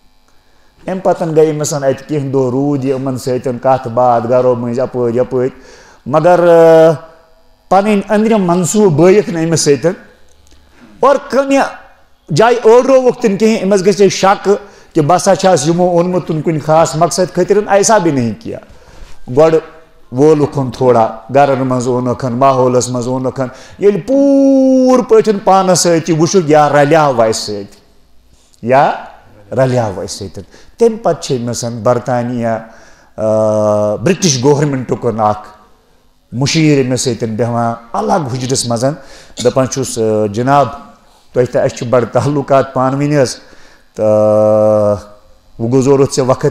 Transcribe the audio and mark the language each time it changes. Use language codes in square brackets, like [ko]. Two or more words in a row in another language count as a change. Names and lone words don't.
[ks] ام پتن گئی مثلا ات کینٛہہ دۄہ روٗد یہِ یِمن سۭتۍ کتھ باتھ گرو مٔنٛزۍ اپٲرۍ یپٲرۍ مگر پن اندرم منصوبہ بٲیِکھ نہٕ أمِس سۭتۍ اور کُنہِ جایہِ ٲڑرووُکھ تِم کِہیٖنۍ أمِس گژھِ شک کہ بہٕ ہسا چھَس یِمو اوٚنمُت کُنہِ خاص مقصد خٲطرٕ [ur] ایسا بھی نہیں کیا [ks] گۄڈٕ وولُکھ تھوڑا گرن منٛز اوٚنُکھ ماحولس منٛز اوٚنُکھ ییٚلہِ پوٗرٕ پٲٹھۍ پانس سۭتۍ وٕچھُکھ یا رلیو اَسہِ سۭتۍ یا رلیو اَسہِ سۭتۍ تمہِ پتہٕ چھِ أمِس برطانیہ [en] British governmentuk [ks] اکھ مُشیٖر أمِس سۭتۍ بیٚہوان الگ حُجرس منٛز دپان چھُس جناب تۄہہِ تہٕ اَسہِ چھُ بڑٕ تعلُقات پانہٕ ؤنۍ حظ تہٕ وۄنۍ گُزورُتھ ژےٚ وقت